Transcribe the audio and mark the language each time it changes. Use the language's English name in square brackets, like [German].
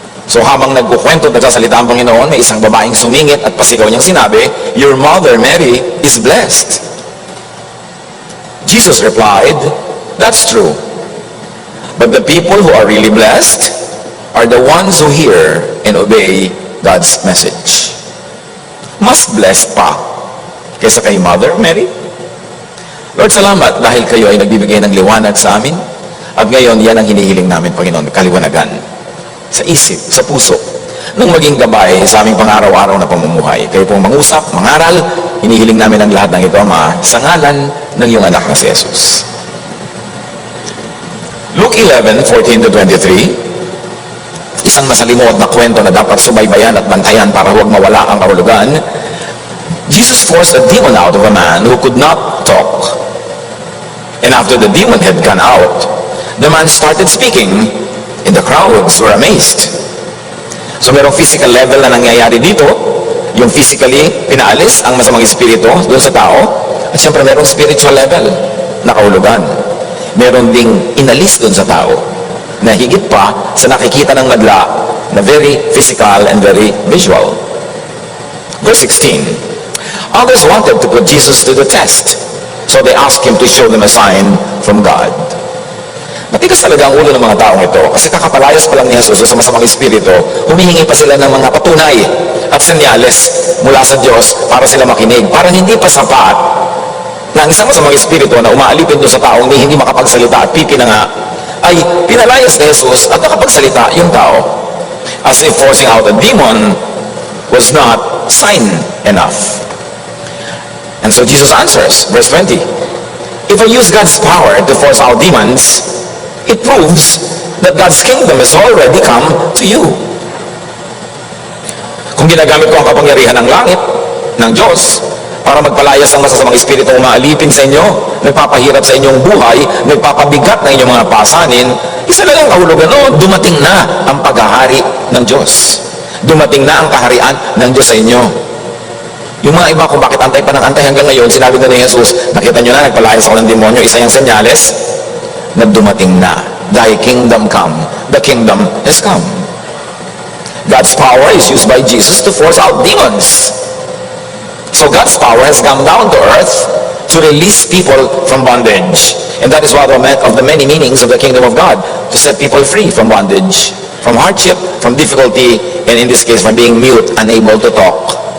[Filipino] So habang nagkukwento at nagsasalita ang Panginoon, may isang babaeng sumingit at pasigaw niyang sinabi, [English] "Your mother, Mary, is blessed." Jesus replied, "That's true. But the people who are really blessed are the ones who hear and obey God's message." [Filipino] Mas blessed pa kaysa kay Mother Mary. Lord, salamat dahil kayo ay nagbibigay ng liwanag sa amin. At ngayon, yan ang hinihiling namin, Panginoon, kaliwanagan sa isip, sa puso, nang maging gabay sa aming pang-araw-araw na pamumuhay. Kayo pong mangusap, mangaral, hinihiling namin ang lahat ng ito, Ama, sa ngalan ng iyong anak na si Jesus. Luke 11:14 to 23, isang masalimuot na kwento na dapat subaybayan at bantayan para huwag mawala ang kahulugan. [English] Jesus forced a demon out of a man who could not talk. And after the demon had gone out, the man started speaking, and the crowds were amazed. [Filipino] So merong physical level na nangyayari dito, yung physically pinaalis ang masamang espiritu doon sa tao, at syempre merong spiritual level na kahulugan. Meron ding inalis doon sa tao na higit pa sa nakikita ng madla na [English] very physical and very visual. Verse 16, others wanted to put Jesus to the test, so they asked him to show them a sign from God. [Filipino] Matigas talaga ang ulo ng mga taong ito kasi kakapalayas pa lang ni Jesus sa masamang espiritu, humihingi pa sila ng mga patunay at senyales mula sa Diyos para sila makinig. Parang hindi pa sapat na ang isang masamang espiritu na umaalipin doon sa taong hindi makapagsalita at pipi na nga, ay pinalayas ni Jesus at nakapagsalita yung tao. [English] As if forcing out a demon was not sign enough. And so Jesus answers, verse 20, if I use God's power to force out demons, it proves that God's kingdom has already come to you. [Filipino] Kung ginagamit ko ang kapangyarihan ng langit, ng Diyos, para magpalayas ang masasamang espiritu umaalipin sa inyo, nagpapahirap sa inyong buhay, nagpapabigat ng inyong mga pasanin, isa lang ang kahulugan, dumating na ang paghahari ng Diyos. Dumating na ang kaharian ng Diyos sa inyo. Yung mga iba kung bakit antay pa ng antay hanggang ngayon, sinabi na ni Jesus, nakita nyo na, nagpalayas ako ng demonyo, isa yung senyales na dumating na. [English] Thy kingdom come. The kingdom has come. God's power is used by Jesus to force out demons. So God's power has come down to earth to release people from bondage. And that is one of the many meanings of the kingdom of God, to set people free from bondage, from hardship, from difficulty, and in this case, from being mute, unable to talk.